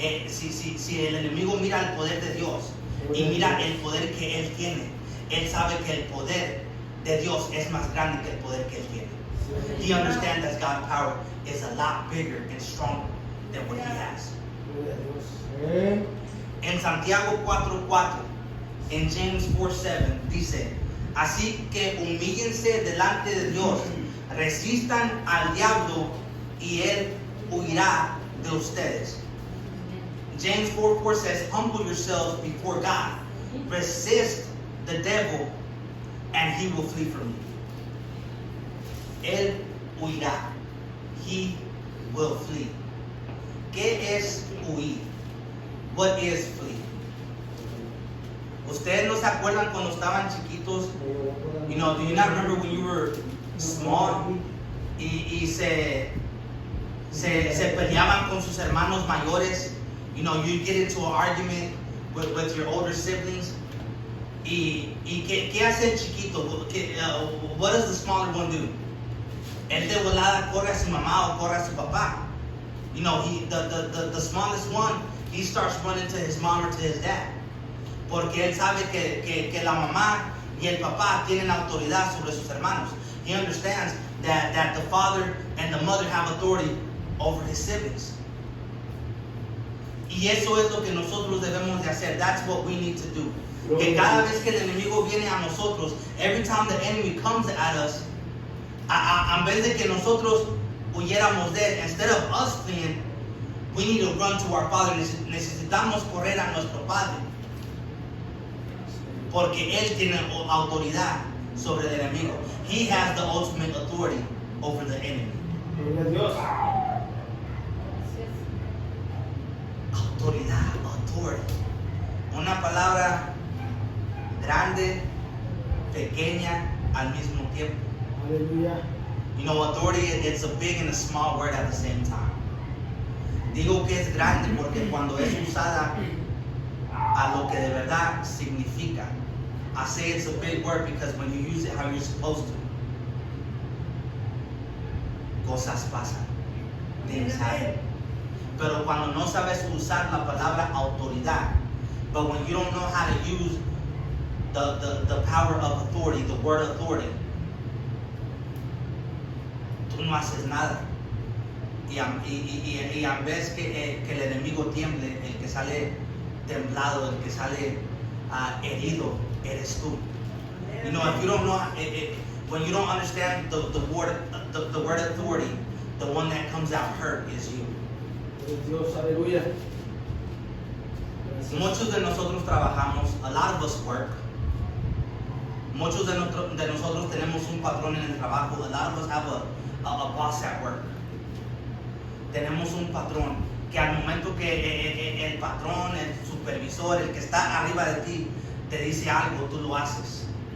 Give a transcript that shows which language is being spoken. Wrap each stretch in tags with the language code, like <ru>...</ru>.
<es>Si el enemigo mira el poder de Dios y mira el poder que él tiene, él sabe que el poder de Dios es más grande que el poder que él tiene.</es> <en>He understands that God's power is a lot bigger and stronger than what he has.</en> <es>Gloria a Dios. Amén. En Santiago 4:4, en James 4:7 dice: así que humíllense delante de Dios, resistan al diablo y él huirá de ustedes.</es> <en>James 4:4 says, humble yourselves before God, resist the devil and he will flee from you.</en> <es>Él huirá.</es> <en>He will flee.</en> <es>¿Qué es huir?</es> <en>What is flee?</en> <es>¿Ustedes no se acuerdan cuando estaban chiquitos?</es> <en>Do you not remember when you were small</en> <es>y se peleaban con sus hermanos mayores?</es> <en>You get into an argument with your older siblings.</en> <es>¿Y qué hace el chiquito?</es> <en>What does the smaller one do?</en> <es>Él de volada corre a su mamá o corre a su papá.</es> <en>The smallest one, he starts running to his mom or to his dad.</en> <es>Porque él sabe que la mamá y el papá tienen autoridad sobre sus hermanos.</es> <en>He understands that the father and the mother have authority over his siblings.</en> <es>Y eso es lo que nosotros debemos de hacer.</es> <en>That's what we need to do.</en> <es>Que cada vez que el enemigo viene a nosotros,</es> <en>every time the enemy comes at us,</en> <es>en vez de que nosotros huyéramos de él,</es> <en>instead of us fleeing, we need to run to our Father.</en> <es>Necesitamos correr a nuestro Padre. Porque Él tiene autoridad sobre el enemigo.</es> <en>He has the ultimate authority over the enemy.</en> <es>Gloria a Dios. Autoridad, authority. Una palabra grande, pequeña al mismo tiempo. Aleluya.</es> <en>Authority, it's a big and a small word at the same time.</en> <es>Digo que es grande porque cuando es usada a lo que de verdad significa.</es> <en>I say it's a big word because when you use it how you're supposed to,</en> <es>cosas pasan,</es> <en>things happen.</en> <es>Pero cuando no sabes usar la palabra autoridad,</es> <en>but when you don't know how to use the power of authority, the word authority,</en> <es>tú no haces nada. Y en vez que el enemigo tiemble, el que sale temblado, el que sale herido, eres tú.</es> <en>If you don't know, when you don't understand the word authority, the one that comes out hurt is you.</en> <es>Dios, aleluya. Muchos de nosotros trabajamos,</es> <en>a lot of us work.</en> <es>Muchos de nosotros tenemos un patrón en el trabajo.</es> <en>A lot of us have a boss at work.</en> <es>Tenemos un patrón que al momento que el patrón, el supervisor, el que está arriba de ti, te dice algo, tú lo haces.</es>